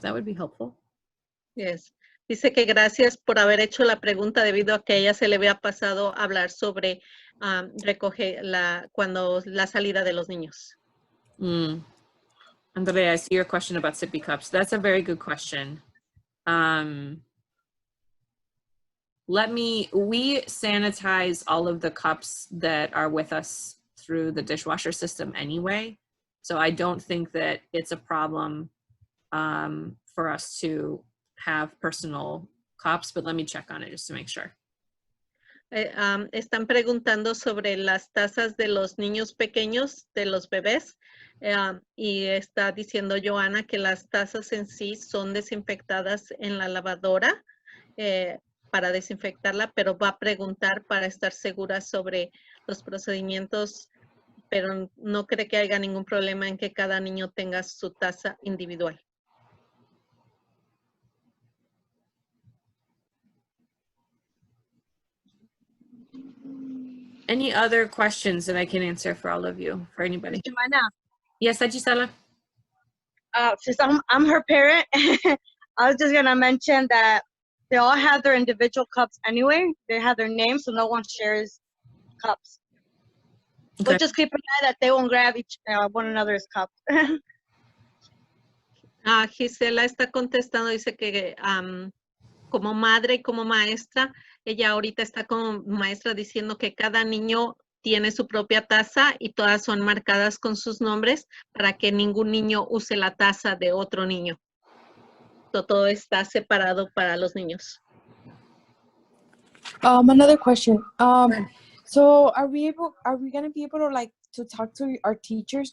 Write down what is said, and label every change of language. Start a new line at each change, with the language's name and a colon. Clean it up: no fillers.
English: That would be helpful. Yes.
Spanish: Dice que gracias por haber hecho la pregunta debido a que a ella se le había pasado hablar sobre recoger cuando la salida de los niños.
English: Andrea, I see your question about sippy cups. That's a very good question. We sanitize all of the cups that are with us through the dishwasher system anyway. So I don't think that it's a problem for us to have personal cups, but let me check on it just to make sure.
Spanish: Están preguntando sobre las tazas de los niños pequeños, de los bebés, y está diciendo Joana que las tazas en sí son desinfectadas en la lavadora para desinfectarla, pero va a preguntar para estar segura sobre los procedimientos, pero no cree que haya ningún problema en que cada niño tenga su taza individual.
English: Any other questions that I can answer for all of you, for anybody? Jimena, Yes, Gisela? since I'm her parent, I was just gonna mention that they all have their individual cups anyway. They have their names, so no one shares cups. Okay. But just keep an eye that they won't grab one another's cup.
Spanish: Gisela está contestando, dice que como madre y como maestra, ella ahorita está como maestra diciendo que cada niño tiene su propia taza y todas son marcadas con sus nombres para que ningún niño use la taza de otro niño. Todo está separado para los niños.
English: Another question. So are we gonna be able to like to talk to our teachers?